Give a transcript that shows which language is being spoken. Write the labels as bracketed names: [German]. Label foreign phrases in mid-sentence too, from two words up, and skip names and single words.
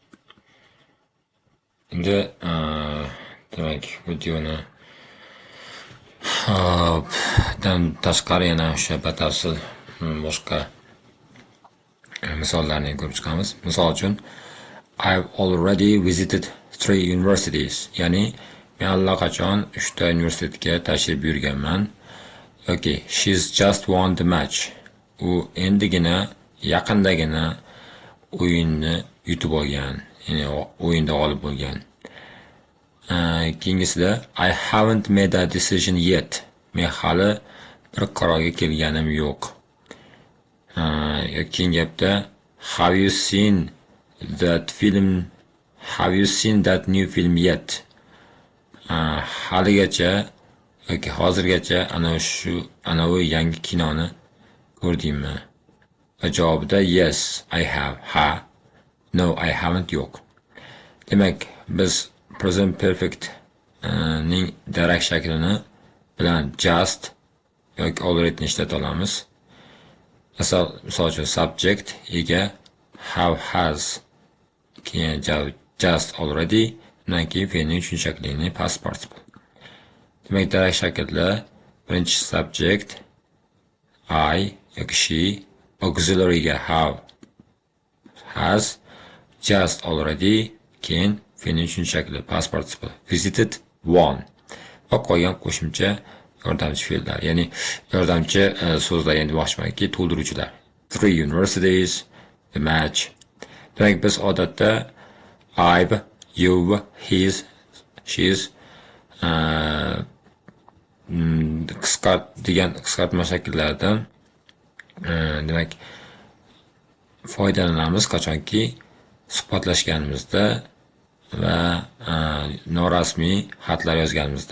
[Uzbek] Endi demak, videoni dan tashqari yana o'sha batafsil boshqa misollarni ko'rib chiqamiz. Misol uchun, [English] I've already visited 3 universities. [Uzbek] Ya'ni men allaqachon 3 ta universitetga tashrif buyurganman. [English] Okay, she's just won the match. [Uzbek] U endigina, yaqindagina o'yinni yutib olgan, ya'ni o'yinda g'olib bo'lgan. [English] Keyingisida I haven't made a decision yet. [Uzbek] Men hali bir qarorga kelganim yo'q. keyingi gapda [English] have you seen that film? Have you seen that new film yet? [Uzbek] Haligacha yoki hozirgacha ana u yangi kinoni ko'rdingmi? Va javobida [English] yes, I have. Ha. No, I haven't. [Uzbek] Yo'q. Demak, biz [English] present perfect [Uzbek] ning darak shaklini bilan just yoki already ishlata olamiz. Misol uchun subject ega [English] have has [Uzbek] keyin [English] just already [Uzbek] undan keyin fe'lning uchinchi shaklini [English] past participle. [Uzbek] Demak, darak shakllar birinchi [English] subject I [Uzbek] yoki she, auxiliaryga [English] have has, just already, [Uzbek] keyin fe'lning uchinchi shakli [English] past participle. Visited one [Uzbek] va qolgan qo'shimcha yordamchi fe'llar, ya'ni yordamchi so'zlar, endi demoqchimanki to'ldiruvchilar. [English] 3 universities, the match. [Uzbek] Demak, biz odatda [English] I've, you've, he's, she's [Uzbek] degan qisqartma shakllaridan demak foydalanamiz qachonki suhbatlashganimizda va norasmiy xatlar yozganimizda.